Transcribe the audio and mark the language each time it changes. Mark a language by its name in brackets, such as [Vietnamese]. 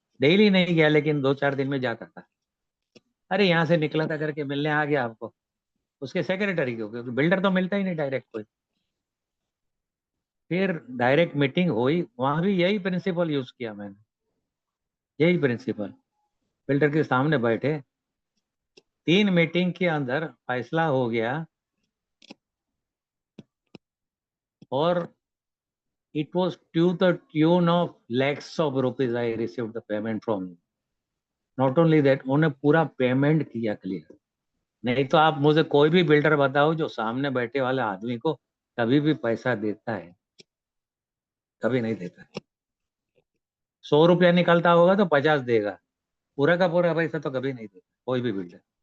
[Hindi] Daily नहीं गया, लेकिन 2-4 दिन में जाता था। अरे यहाँ से निकला था करके मिलने आ गया आपको, उसके सेक्रेटरी को, क्योंकि बिल्डर तो मिलता ही नहीं डायरेक्ट कोई। फिर डायरेक्ट मीटिंग हुई, वहां भी यही प्रिंसिपल यूज किया मैंने, यही प्रिंसिपल। बिल्डर के सामने बैठे, 3 मीटिंग के अंदर फैसला हो गया, और [English] it was to the tune of lakhs of rupees I received the payment from him. Not only that, [Hindi] उन्होंने पूरा पेमेंट किया क्लियर। नहीं तो आप मुझे कोई भी बिल्डर बताओ जो सामने बैठे वाले आदमी को कभी भी पैसा देता है? कभी नहीं देता है। 100 रुपया निकलता होगा तो 50 देगा, पूरा का पूरा पैसा तो कभी नहीं देता कोई भी बिल्डर।